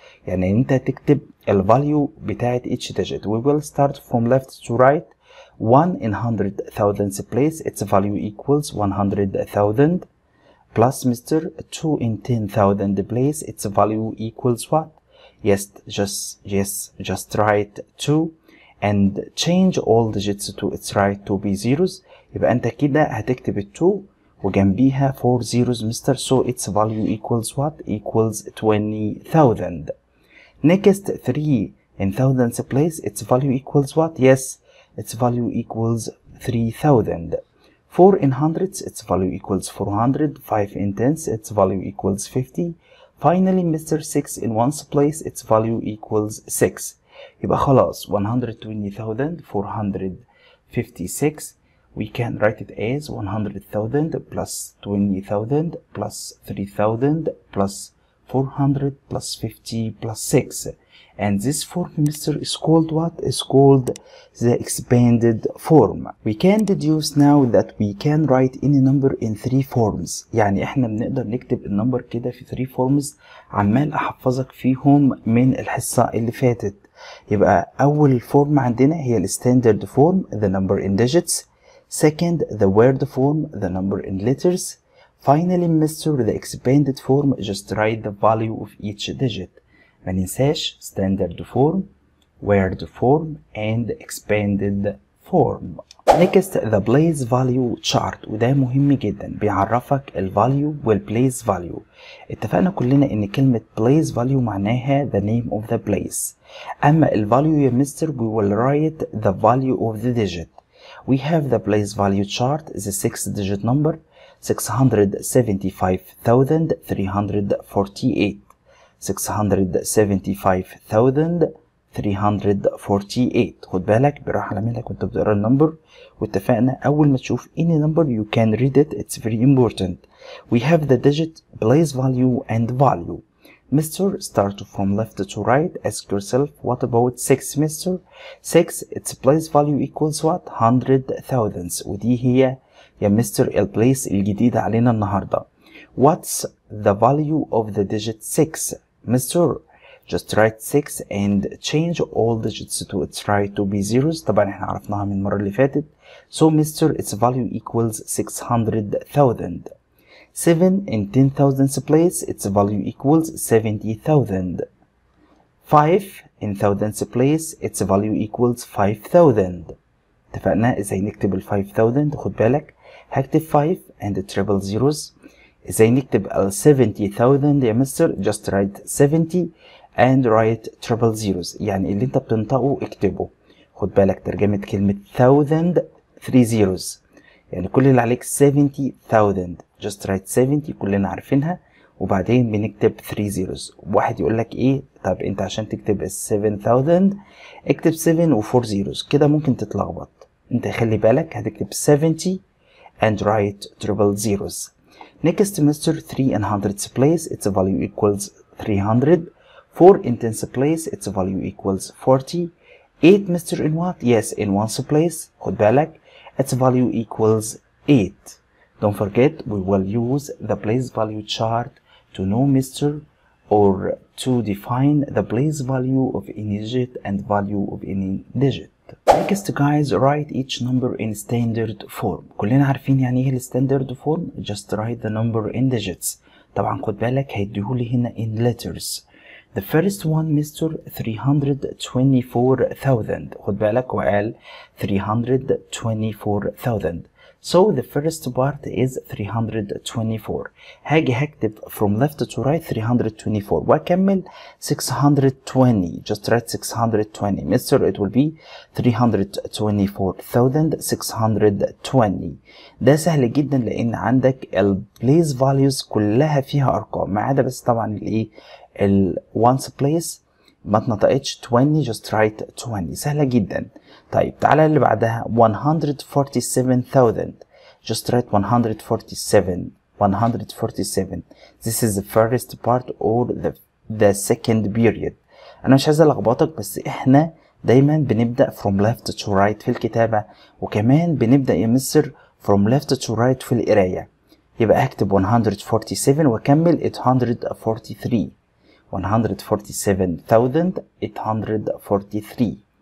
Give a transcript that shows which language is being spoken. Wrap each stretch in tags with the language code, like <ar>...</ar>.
<ar>يعني انت تكتب ال value بتاعت</ar> <en>each digit. We will start from left to right. 1 in 100,000 place, its value equals 100,000. Plus Mr. 2 in 10,000 place, its value equals what? Yes, just write 2 and change all digits to its right to be zeros.</en> <ar>يبقى انت كده هتكتب 2 وجنبيها 4 zeros Mr.</ar> <en>So its value equals what? Equals 20,000. Next 3 in thousands place, its value equals what? Yes, its value equals 3,000. 4 in hundreds, its value equals 400. 5 in tens, its value equals 50. Finally Mr. 6 in ones place, its value equals 6.</en> <ar>يبقى خلاص 120,456.</ar> <en>We can write it as 100,000 plus 20,000 plus 3,000 plus 400 plus 50 plus 6. And this form, mister, is called what? Is called the expanded form. We can deduce now that we can write any number in 3 forms.</en> <ar>يعني احنا بنقدر نكتب النمبر كده في 3 forms عمال احفظك فيهم من الحصة اللي فاتت. يبقى اول فورم عندنا هي الستاندرد فورم</ar> <en>the number in digits. Second, the word form the number in letters. Finally, mister, the expanded form just write the value of each digit.</en> <ar>ما ننساش</ar> <en>standard form, word form, and expanded form. Next, the place value chart،</en> <ar>وده مهم جدا بيعرفك</ar> <en>ال value وال place value.</en> <ar>اتفقنا كلنا ان كلمة place value معناها</ar> <en>the name of the place. اما ال value يا mister we will write the value of the digit. We have the place value chart, the 6-digit number 675,348. 675,348.</en> <ar>خد بالك بالراحة على مهلك وانت بتقرا النمبر، واتفقنا أول ما تشوف</ar> <en>any number you can read it. It's very important. We have the digit, place value, and value. Mister, start from left to right. Ask yourself, what about 6, mister? 6, its place value equals what? 100,000.</en> <ar>ودي هي يا مستر البليس الجديدة علينا النهاردة.</ar> <en>What's the value of the digit 6? Mister, just write 6 and change all digits to its right to be zeros.</en> <ar>طبعا احنا عرفناها من المرة اللي فاتت.</ar> <en>So mister, its value equals 600,000. 7 in 10,000's place, its value equals 70,000. 5 in thousands place, its value equals 5,000.</en> <ar>اتفقنا ازاي نكتب ال 5,000. خد بالك هكتب</ar> <en>5 and triple zeros.</en> <ar>ازاي نكتب ال 70,000 يا مستر؟</ar> <en>just write 70 and write triple zeros.</en> <ar>يعني اللي انت بتنطقه اكتبه. خد بالك ترجمة كلمة 1000 3 zeros، يعني كل اللي عليك 70,000.</ar> <en>just write 70</en> <ar>كلنا عارفينها، وبعدين بنكتب 3 zeros. واحد يقول لك ايه؟ طب انت عشان تكتب ال 7,000 اكتب 7 و 4 zeros، كده ممكن تتلخبط. انت خلي بالك هتكتب</ar> <en>70 and write triple zeros. Next, mister, 3 in hundreds place, its value equals 300. 4 in tens place, its value equals 40. 8, mister, in what? Yes, in ones place.</en> <ar>خد بالك</ar> <en>its value equals 8. Don't forget, we will use the place value chart to know, mister, or to define the place value of any digit and value of any digit. Next, guys, write each number in standard form.</en> <ar>كلنا عارفين يعني ايه standard form.</ar> <en>Just write the number in digits.</en> <ar>طبعا خد بالك هيديهولي هنا</ar> <en>in letters. The first one, mister, 324,000.</en> <ar>خد بالك وقال 324,000.</ar> <en>So the first part is 324.</en> <ar>هاجي هكتب</ar> <en>from left to right</en> <ar>324 واكمل 620.</ar> <en>Just write 620. Mister, it will be 324,620.</en> <ar>ده سهل جدا لان عندك ال place values كلها فيها ارقام ما عدا بس طبعا الايه ال ones place ما اتنطقتش 20.</ar> <en>just write 20.</en> <ar>سهلة جدا. طيب تعالى اللي بعدها 147,000.</ar> <en>just write 147. 147. This is the first part or the second period.</en> <ar>أنا مش عايز ألخبطك بس إحنا دايما بنبدأ</ar> <en>from left to right</en> <ar>في الكتابة، وكمان بنبدأ يا مستر</ar> <en>from left to right</en> <ar>في القراية. يبقى هكتب 147 وأكمل 843. 147,843.</ar>